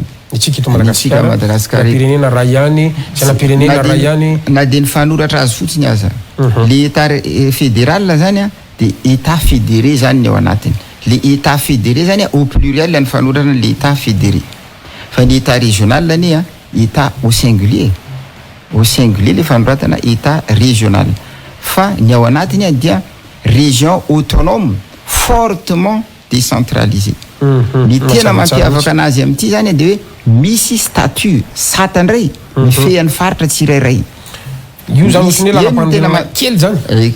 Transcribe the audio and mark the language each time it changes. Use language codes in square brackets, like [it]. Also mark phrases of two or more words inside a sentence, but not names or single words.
[mg] itsika eto Madagasikara pirenena ray ihany sainam-pirenena ray ihany na de ny fanoratra azy fotsiny aza [fr] le état fédéral [mg] zany de [fr] état fédéré [mg] zany ny ao anatiny [fr] le état fédéré [mg] zany [fr] au pluriel [mg] ny fanoratra [fr] le état fédéré [mg] fa ny [fr] état régional [mg] ny [fr] état au singulier [mg] le fanoratana [fr] état régional [mg] fa ny ao anatiny dia [fr] région autonome fortement décentralisée [mg] ny tena mampiavaka anazy amin'ity zany de hoe misy statut satandray mifehan'ny faritra tsirairay io zany otrany lalam-panorenana kely zany